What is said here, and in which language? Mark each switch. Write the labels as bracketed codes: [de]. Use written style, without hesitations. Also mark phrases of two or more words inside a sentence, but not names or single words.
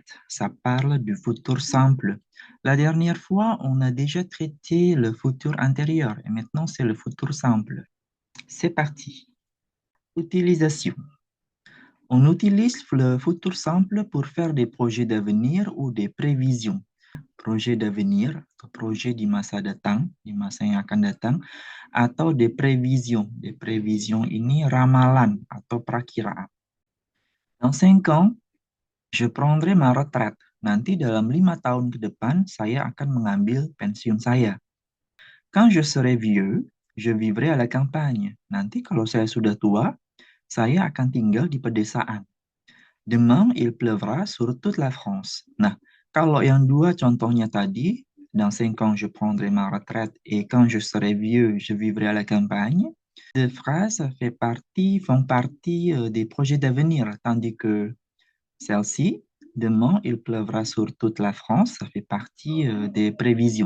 [fr] Ça parle du futur simple. La dernière fois, on a déjà traité le futur antérieur et maintenant, c'est le futur simple. C'est parti. Utilisation. On utilise le futur simple pour faire des projets d'avenir ou des prévisions. Projet d'avenir [id] atau projet di masa datang, di masa yang akan datang, atau [fr] des prévisions. Des prévisions [id] ini ramalan atau perakiraan. [fr] Dans 5 ans, je prendrai ma retraite. [id] Nanti dalam 5 tahun ke depan, saya akan mengambil pensiun saya. [fr] Quand je serai vieux, je vivrai à la campagne. [id] Nanti kalau saya sudah tua, saya akan tinggal di pedesaan. [fr] Demain, il pleuvra sur toute la France. [id] Nah, kalau yang dua contohnya tadi, [fr] dans 5 ans, je prendrai ma retraite et quand je serai vieux, je vivrai à la campagne. Ces phrases font partie des projets d'avenir, tandis que celle-ci, demain, il pleuvra sur toute la France, ça fait partie des prévisions.